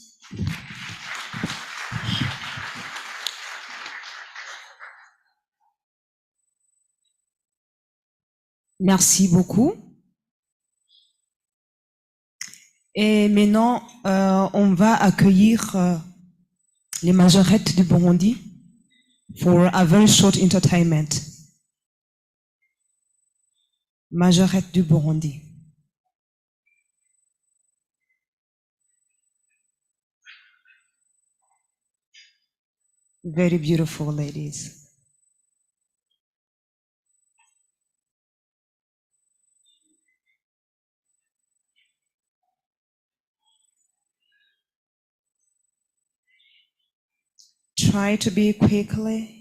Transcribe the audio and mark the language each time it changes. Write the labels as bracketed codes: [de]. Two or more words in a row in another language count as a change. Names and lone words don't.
[fr] Merci beaucoup. Et maintenant, on va accueillir les majorettes du Burundi [en] for a very short entertainment. [fr] Majorette du Burundi. [en] Very beautiful ladies. Try to be quickly.